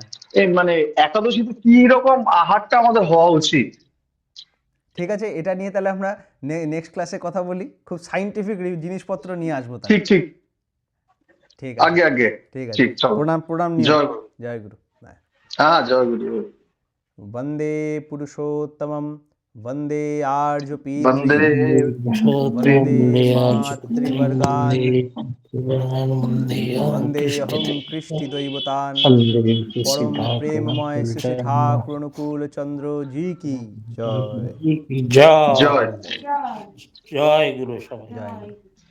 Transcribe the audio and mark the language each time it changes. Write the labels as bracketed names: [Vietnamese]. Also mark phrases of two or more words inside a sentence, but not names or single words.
[Bangla] মানে একাদশীতে কি রকম আহারটা আমাদের হওয়া উচিত? ঠিক আছে, এটা নিয়ে তাহলে আমরা নেক্সট ক্লাসে কথা বলি। খুব সাইন্টিফিক জিনিসপত্র নিয়ে আসবো তাহলে। ঠিক ঠিক ঠিক আছে, আগে ঠিক আছে। ঠিক, চলো। প্রণাম নিয়ে। জয় গুরু। জয় গুরু। হ্যাঁ, জয় গুরু। [Sanskrit] वंदे पुरुषोत्तमं, वंदे आर्यपीतृ, বন্দে वंदे मातृवर्गान्, वंदेऽहं कृष्टिदैवतान्। [Hindi] परम प्रेममय श्री ठाकुर अनुकूल चंद्र जी की जय। [Bangla] জয় জয়। জয় গুরু সবাই। [Hindi] जय गुरु।